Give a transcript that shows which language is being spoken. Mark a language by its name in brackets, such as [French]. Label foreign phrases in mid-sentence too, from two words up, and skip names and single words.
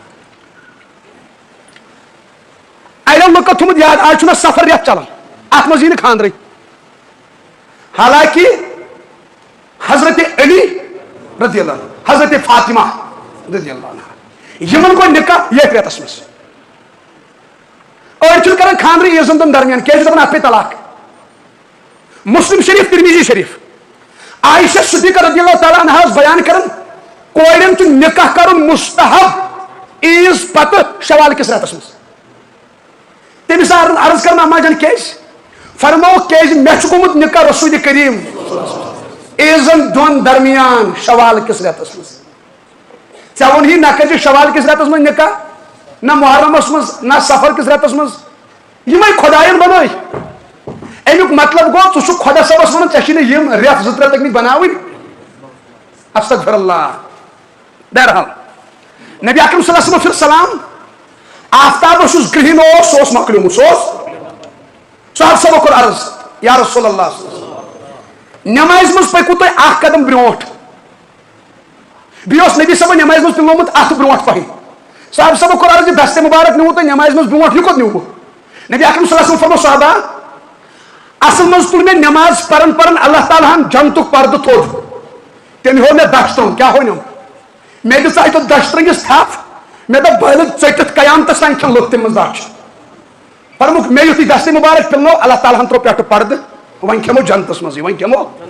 [Kashmiri] اَڑٮ۪ن لُکو تھوٚمُت یاد آز چھُ مےٚ سفر رٮ۪تھ چلان اتھ منٛز یی نہٕ خانٛدرٕے حالانکہِ حضرت علی [Arabic] رضی اللہ عنہ [Kashmiri] حضرت فاطمہ [Arabic] رضی اللہ عنہ [Kashmiri] یِمن گوٚو نکاح یتھ رٮ۪تس منٛز أڑۍ چھِنہٕ کران خانٛدرٕ عیٖزن دۄن درمیان کیازِ چھِ دپان اتھ پیٚیہِ طلاق مسلم شریف ترمیزی شریف عائشہ صدیقہ [Arabic] رضی اللہ تعالیٰ عنہ [Kashmiri] بیان کران کورٮ۪ن چھُ نکاح کرُن مستحب عیٖز پتہٕ شوال کِس رٮ۪تس منٛز تٔمِس عرض کران اما جان کیازِ فرمووُکھ کیازِ مےٚ چھُ گوٚمُت نکاح رسول کریم عیٖزن دۄن درمیان شوال کِس رٮ۪تس منٛز ژےٚ ووٚنہی نہ کٔرزِ شوال کِس رٮ۪تس منٛز نکاح نہ محرمس منٛز نہ سفر کِس رٮ۪تس منٛز یِمے خۄدایَن بنٲے امیُک مطلب گوٚو ژٕ چھُکھ خۄدا صٲبس ونان ژےٚ چھِنہٕ یِم رٮ۪تھ 2-3 لٔگمٕتۍ بناوٕنۍ [Arabic] استغفر اللہ [Kashmiri] بہرحال نبی اکرم [Arabic] صلی اللہ علیہ وسلم [Kashmiri] پھر سلام آفتابس یُس گرہن اوس سُہ اوس مۄکلیومُت سُہ اوس صاحب صٲبو کوٚر عرض [Arabic] یا رسول اللہ [Kashmiri] نٮ۪مازِ منٛز پٔکِو تُہۍ اکھ قدم برونٛٹھ بیٚیہِ اوس نبی صٲبن نٮ۪مازِ منٛز پِلومُت اتھٕ برونٛٹھ پہن صاحب صٲبو کوٚر عرض یہِ دستہِ مُبارک نیوٗوُ تۄہہِ نٮ۪مازِ منٛز برونٛٹھ یہِ کوٚت نیوٗوُ نبی اکرم [Arabic] صلی اللہ علیہ وسلم [Kashmiri] فرمو صحابہ اصل منٛز تُل مےٚ نٮ۪ماز پران پران اللہ تعالیٰ ہن جنتُک پردٕ تھوٚد تٔمۍ ہوو مےٚ دچھ ترٛوٚن کیٛاہ ہوونم مےٚ دِژ اتہِ دچھ ترٛنٛگِس تھپھ مےٚ دوٚپ بٲلۍ ژٔٹِتھ قیامتس تانۍ کھٮ۪ن لُکھ تمہِ منٛز دچھ فرموکھ مےٚ یُتھُے دستہِ مُبارک پِلنو اللہ تعالیٰ ہن ترٛوو پٮ۪ٹھٕ پردٕ وۄنۍ کھٮ۪مو جنتس منٛزٕے وۄنۍ کھٮ۪مو